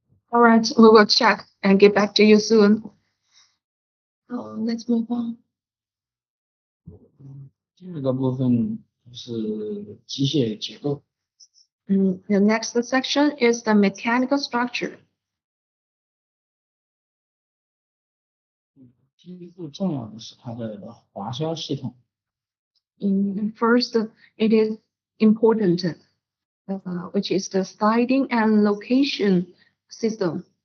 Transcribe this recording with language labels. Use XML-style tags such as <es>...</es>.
<en>All right, we will check and get back to you soon. Let's move on.</en> <zh>第二个部分是机械结构。</zh> <en>The next section is the mechanical structure.</en> <zh>第一步重要的是它的滑销系统。</zh> <en>First, it is important, which is the sliding and location system.</en>